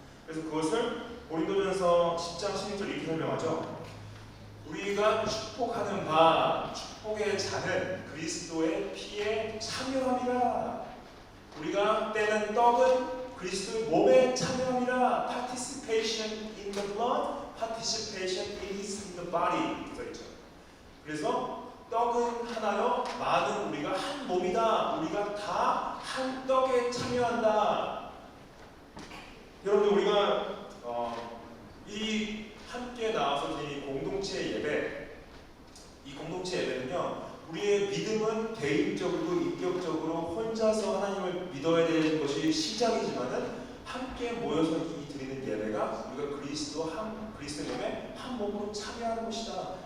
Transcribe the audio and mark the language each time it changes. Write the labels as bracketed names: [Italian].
[Korean] 그래서 그것을 고린도전서 10장 16절 이렇게 설명하죠. 우리가 축복하는 바 축복의 잔은 그리스도의 피에 참여함이라. 우리가 떼는 떡은 그리스도의 몸에 참여함이라. [English] Participation in the blood, participation in the body. [Korean] 그래서 떡은 하나요, 많은 우리가 한 몸이다. 우리가 다 한 떡에 참여한다. 여러분, 우리가 이 함께 나와서 이 공동체 예배, 이 공동체 예배는요, 우리의 믿음은 개인적으로 인격적으로 혼자서 하나님을 믿어야 되는 것이 시작이지만은 함께 모여서 드리는 예배가 우리가 그리스도 몸에 한 몸으로 참여하는 것이다.